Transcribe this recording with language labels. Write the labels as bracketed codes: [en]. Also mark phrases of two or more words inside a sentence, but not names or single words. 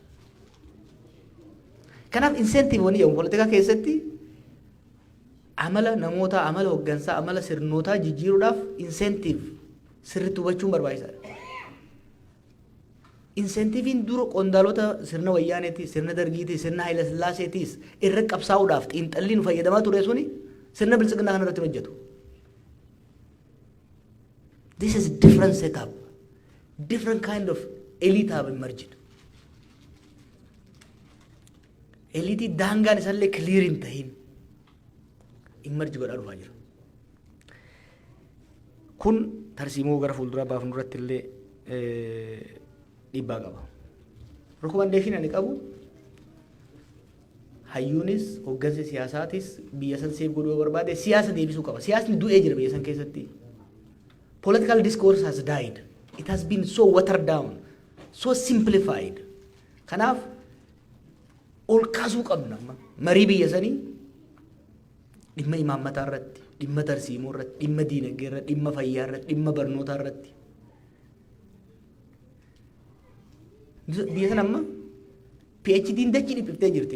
[om] Kanaaf incentive wani jedhamu poolitikaa keessatti amala namoota amala hoggansaa amala sirnootaa jijjiiruudhaaf incentive sirriitti hubachuun barbaachisaadha. Incentiviin dura qondaalota sirna wayyaaneeti, sirna dargiiti, sirna Haayila Sillaaseetiis irra qabsaa'uudhaaf xiinxalli nu fayyadamaa ture suni sirna bilchiginaa kana irratti hojjetu. [en] This is a different setup. Different kind of elite have emerged. [om] Elite daangaan isallee clear hin tahin emerge godhaa dhufaa jira. Kun tarsiimoo gara fuulduraa baafnu irratti illee dhiibbaa qaba. recommendation ani qabu hayyuunis hoggansi siyaasaatis biyya san seef godhuu barbaade siyaasa deebisuu qaba. Siyaasni du'ee jira biyya san keessatti. [en] Political discourse has died. It has been so watered down, so simplified. [om] Kanaaf ol kaasuu qabna. Marii biyya sanii dhimma imaammataa irratti, dhimma tarsiimoo irratti, dhimma diinagdee irratti, dhimma fayyaa irratti, dhimma barnootaa irratti. Biyya sana amma PhD'n dachii dhiphiftee jirti.